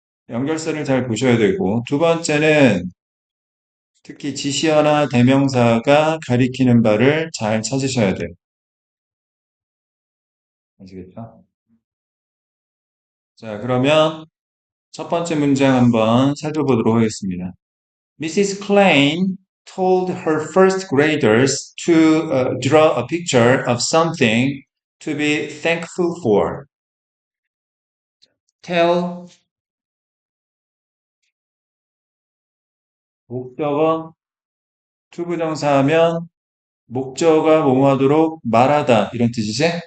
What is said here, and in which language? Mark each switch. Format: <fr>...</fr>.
<ko>연결사를 잘 보셔야 되고 두 번째는 특히 지시어나 대명사가 가리키는 바를 잘 찾으셔야 돼요. 아시겠죠? 자, 그러면 첫 번째 문장 한번 살펴보도록 하겠습니다.</ko> <en>Mrs. Klein told her first graders to draw a picture of something to be thankful for.</en> <ko>tell 목적어 투부정사하면 목적어가 뭐뭐하도록 말하다 이런 뜻이지?</ko>